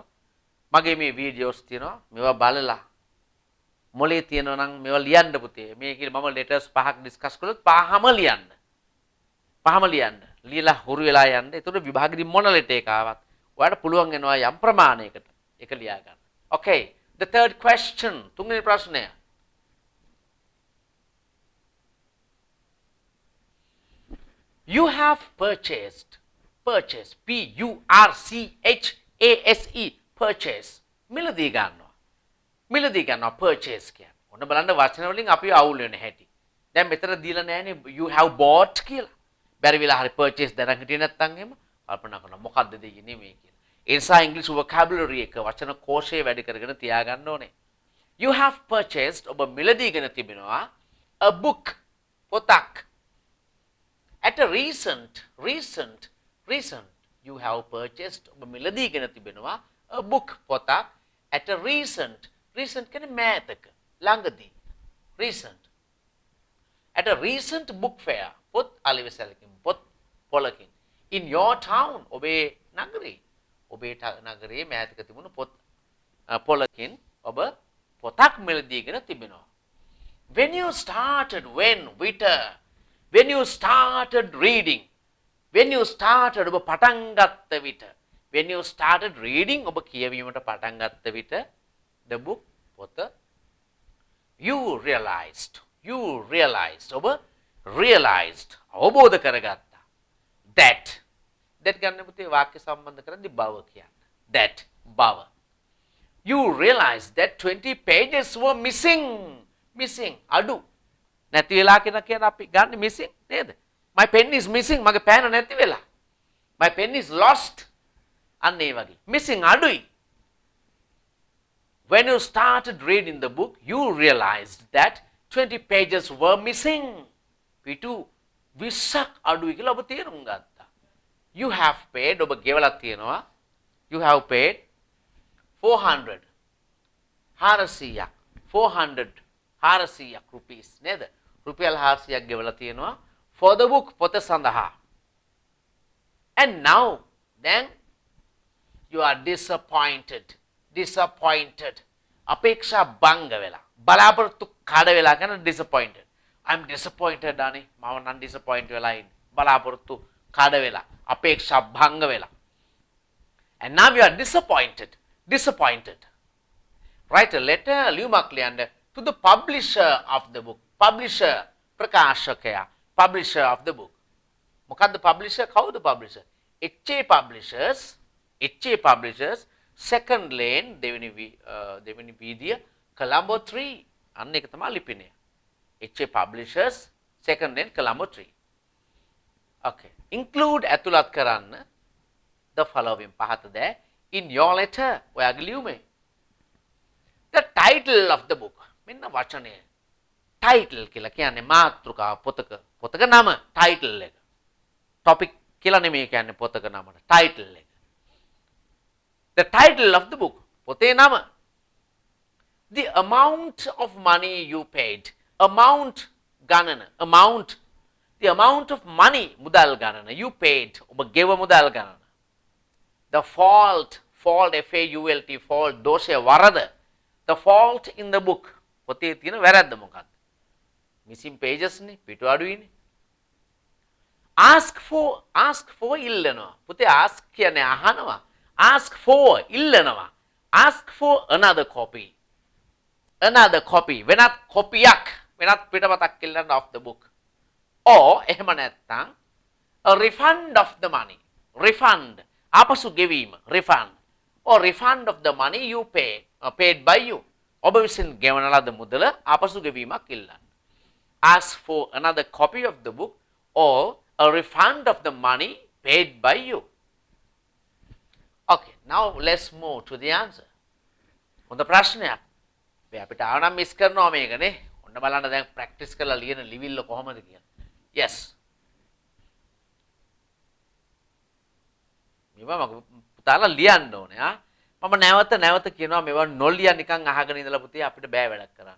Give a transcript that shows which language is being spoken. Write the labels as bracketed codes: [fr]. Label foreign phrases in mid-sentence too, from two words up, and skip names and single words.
[si] මගේ මේ වීඩියෝස් තියෙනවා. මේවා බලලා මොලේ තියෙනවා නම් මේවා ලියන්න පුතේ. මේකේ මම letters 5ක් ඩිස්කස් කළොත් පහම ලියන්න. පහම ලියන්න. ලියලා හුරු වෙලා යන්න. ඒතකොට විභාගෙදි මොන ලෙටර් එක ආවත් ඔයාලට පුළුවන් වෙනවා යම් ප්‍රමාණයකට ඒක ලියා ගන්න. [en] Okay. The third question. [si] තුන්වෙනි ප්‍රශ්නය. [en] You have purchased. P-U-R-C-H-A-S-E. Purchase. [si] මිලදී ගන්නවා. මිලදී ගන්නවා purchase කියන්නේ. ඔන්න බලන්න වචන වලින් අපි අවුල් වෙන හැටි. දැන් මෙතන දීලා නැහැනේ [en] you have bought [si] කියලා. බැරි වෙලා හරි purchase දැනන් හිටියේ නැත්නම් එහෙම කල්පනා කරනවා මොකද්ද දෙන්නේ මේ කියලා. ඒ නිසා ඉංග්‍රීසි vocabulary එක වචන කෝෂය වැඩි කරගෙන තියාගන්න ඕනේ. [en] You have purchased [si] ඔබ මිලදීගෙන තිබෙනවා [en] a book පොතක්. At a recent you have purchased [si] ඔබ මිලදීගෙන තිබෙනවා [en] a book [si] පොතක් [en] at a recent [si] කියන්නේ මෑතක ළඟදී [en] recent at a recent book fair [si] පොත් අලෙවිසලකින් පොත් පොලකින් [en] in your town [si] ඔබේ නගරේ මෑතක තිබුණු පොත් පොලකින් ඔබ පොතක් මිලදීගෙන තිබෙනවා. [en] When you started reading [si] ඔබ පටන් ගත්ත විට [en] when you started reading [si] ඔබ කියවීමට පටන් ගත්ත විට [en] the book [si] පොත [en] you realized [si] ඔබ realized අවබෝධ කරගත්තා that ගන්න පුතේ වාක්‍ය සම්බන්ධ කරද්දී බව කියන්න that බව [en] you realized that 20 pages were missing [si] අඩු නැති වෙලා කියන අපි ගන්න missing නේද [en] my pen is missing [si] මගේ පෑන නැති වෙලා [en] my pen is lost [si] අන්න ඒ වගේ missing අඩුයි. [en] When you started reading the book you realized that 20 pages were missing. [si] පිටු 20ක් අඩුයි කියලා ඔබ තේරුම් ගත්තා. [en] You have paid [si] ඔබ ගෙවලා තියෙනවා. [en] You have paid 400 rupees නේද? [si] රුපියල් 400ක් ගෙවලා තියෙනවා [en] for the book [si] පොත සඳහා. [en] And now then you are disappointed [si] අපේක්ෂා භංග වෙලා බලාපොරොත්තු කඩ වෙලා කියන [en] disappointed. I'm disappointed [si] අනේ මම නම් disappoint වෙලා ඉන්නේ බලාපොරොත්තු කඩ වෙලා අපේක්ෂා භංග වෙලා. [en] And now you are disappointed. Write a letter [si] ලියුමක් ලියන්න [en] to the publisher of the book. Publisher ප්‍රකාශකයා publisher of the book. [si] මොකද්ද publisher? කවුද publisher? HA Publishers [en] second lane [si] දෙවෙනි වීදිය Colombo 3 අන්න ඒක තමයි ලිපිනය. [en] HA Publishers second lane Colombo 3. Okay. Include [si] ඇතුළත් කරන්න [en] the following [si] පහත දෑ [en] in your letter [si] ඔයාගේ ලියුමේ. [en] The title of the book [si] මෙන්න වචනය title කියලා කියන්නේ මාතෘකාව පොතක නම title එක. topic කියලා නෙමෙයි කියන්නේ පොතක නමට title එක. [en] The title of the book [si] පොතේ නම. [en] The amount of money you paid amount the amount of money [si] මුදල් ගණන [en] you paid [si] ඔබ ගෙව මුදල් ගණන. [en] The fault fault [si] දෝෂය වරද. [en] The fault in the book [si] පොතේ තියෙන වැරද්ද මොකක්ද? [en] missing pages [si] නේ පිටු අඩුයිනේ. [en] ask for ඉල්ලනවා. [si] පුතේ ask කියන්නේ අහනවා. [en] ask for ඉල්ලනවා. ask for another copy [si] වෙනත් කොපියක් වෙනත් පිටපතක් ඉල්ලන්න [en] of the book or [si] එහෙම නැත්නම් [en] a refund of the money [si] ආපසු ගෙවීම [en] refund or refund of the money you paid by you [si] ඔබ විසින් ගෙවන ලද මුදල ආපසු ගෙවීමක් ඉල්ලන්න. [en] ask for another copy of the book or a refund of the money paid by you. Okay, now let's move to the answer. [si] හොඳ ප්‍රශ්නයක්. අපිට ආවනම් මිස් කරනවා මේකනේ. ඔන්න බලන්න දැන් ප්‍රැක්ටිස් කරලා ලියන ලිවිල්ල කොහමද කියලා. [en] Yes. [si] මේවා මම පුතාලා ලියන්න ඕනේ ආ. මම නැවත කියනවා මේවා නොලිය නිකන් අහගෙන ඉඳලා පුතේ අපිට බෑ වැඩක් කරන්න.